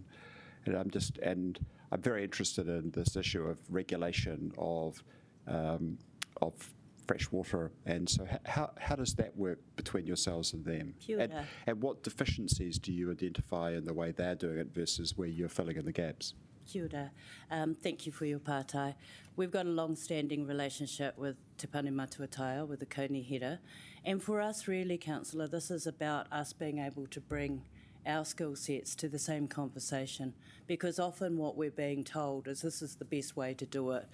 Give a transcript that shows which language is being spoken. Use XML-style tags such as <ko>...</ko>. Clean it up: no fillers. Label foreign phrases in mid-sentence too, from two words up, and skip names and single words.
<en>And I'm very interested in this issue of regulation of fresh water. And so how does that work between yourselves and them? And what deficiencies do you identify in the way they're doing it versus where you're filling in the gaps?</en> <mi>Kia ora.</mi> <en>Thank you for your pātai. We've got a long-standing relationship with Te Pane Matuataia, with the Konihira. And for us, really, Councillor, this is about us being able to bring our skill sets to the same conversation, because often what we're being told is this is the best way to do it.</en>